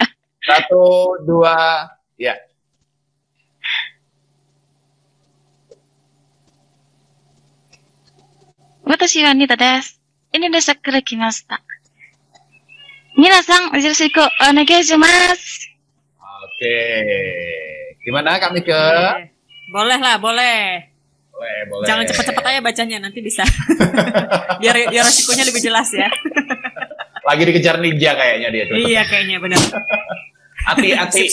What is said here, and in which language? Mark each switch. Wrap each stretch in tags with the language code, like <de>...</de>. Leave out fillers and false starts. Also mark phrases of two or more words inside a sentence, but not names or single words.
<id>1, 2, ya.</id> <ja>私はニタです. インドネシアから来ました。皆さん、よろしくお願いします.</ja> <id>Oke. Gimana Kak Mika? Boleh lah, boleh. Boleh. Jangan cepet-cepet aja bacanya, nanti bisa. biar resikonya lebih jelas ya. Lagi dikejar ninja kayaknya dia tuh. Iya kayaknya benar. Ati.</id>